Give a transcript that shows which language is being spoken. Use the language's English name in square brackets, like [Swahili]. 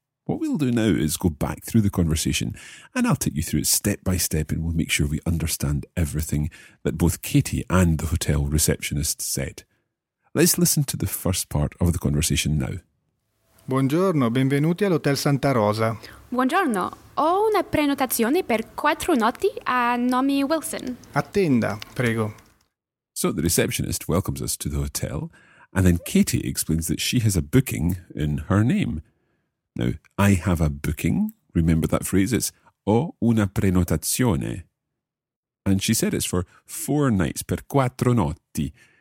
[English] What we'll do now is go back through the conversation, and I'll take you through it step by step, and we'll make sure we understand everything that both Katie and the hotel receptionist said. Let's listen to the first part of the conversation now. [Italian] Buongiorno, benvenuti all'Hotel Santa Rosa. Buongiorno. Ho una prenotazione per 4 notti a nome Wilson. Attenda, prego. [English] So the receptionist welcomes us to the hotel, and then Katie explains that she has a booking in her name. Now, I have a booking. Remember that phrase? It's [Italian] ho una prenotazione. [English] And she said it's for 4 nights, [Italian] per 4 notti.